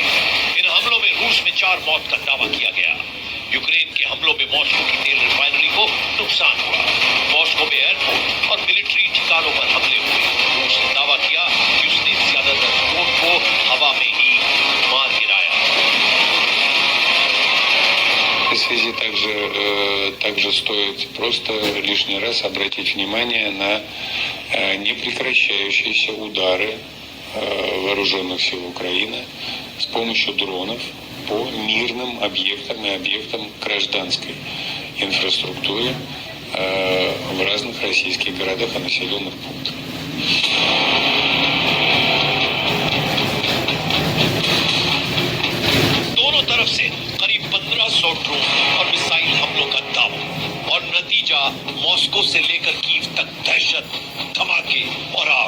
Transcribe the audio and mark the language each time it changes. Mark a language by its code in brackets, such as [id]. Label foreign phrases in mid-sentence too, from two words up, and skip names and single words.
[hi] इन हमलों में रूस में 4 मौत का दावा किया गया। यूक्रेन के हमलों में मॉस्को की तेल रिफाइनरी को नुकसान हुआ। मॉस्को में एयरपोर्ट और मिलिट्री ठिकानों पर हमले हुए। रूस ने दावा किया कि उसने ज्यादातर ड्रोन को हवा में ही मार गिराया। [ru] В связи также стоит просто лишний раз обратить внимание на непрекращающиеся удары вооруженных сил Украины с помощью дронов по мирным объектам и объектам гражданской инфраструктуры в разных российских городах и населенных пунктах. [hi] दोनों तरफ से करीब 1500 ड्रोन और मिसाइल हमलों का दावा और नतीजा मॉस्को से लेकर कीव तक दहशत, धमाके और आग।